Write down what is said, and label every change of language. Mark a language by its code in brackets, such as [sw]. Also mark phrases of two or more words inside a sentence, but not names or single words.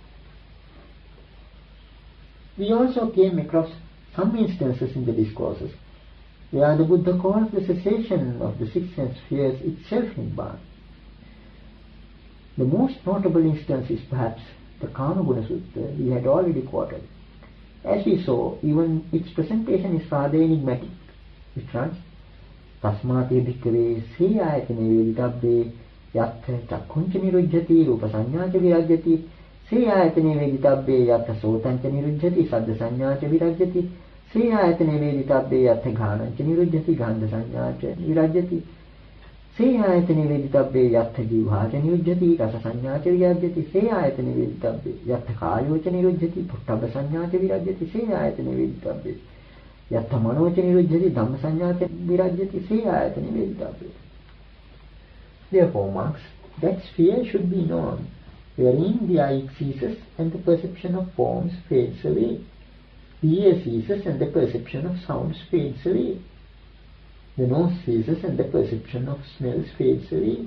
[en] We also came across some instances in the discourses where the Buddha calls the cessation of the six sense spheres itself Nibbana. The most notable instance is perhaps the Kamaguna Sutta we had already quoted. As we saw, even its presentation is rather enigmatic, which runs, [pi] Tasmate bhikkhave se ayatane veditabbe yattha chakkuncha nirujjati rupa sannyāca virajjati se ayatane veditabbe yattha sotanca nirujjati saddha sannyāca virajjati se ayatane veditabbe yattha ghānanca nirujjati ghandha sannyāca virajjati se ayatane veditabbe yattha jivhāca nirujjati rasa sannyāca virajjati se ayatane veditabbe yattha kāyoca nirujjati puṭṭabba sannyāca virajjati se ayatane veditabbe yattha manoca nirujjati dhamma sannyāca virajjati se ayatane veditabbe. [en] Therefore, monks, that sphere should be known, wherein the eye ceases and the perception of forms fades away. The ear ceases and the perception of sounds fades away. The nose ceases and the perception of smells fades away.